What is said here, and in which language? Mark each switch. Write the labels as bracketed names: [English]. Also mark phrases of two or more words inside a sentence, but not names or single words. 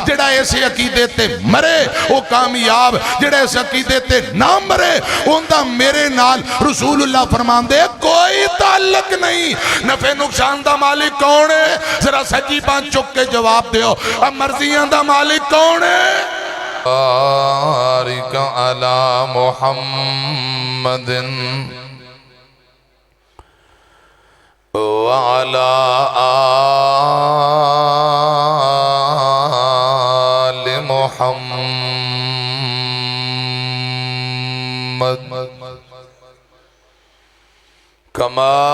[Punjabi] جیہڑا ایسے عقیدے تے مرے وہ کامیاب، جیہڑا اس عقیدے تے نہ مرے اُن کا میرے نال رسول اللہ فرماتے کوئی تعلق نہیں. نفع نقصان دا مالک کون ہے؟ ذرا سچی بات چک کے جواب دو. اب مرضیاں دا مالک کون ہے? [Arabic] بارك على محمد وعلى آل محمد كما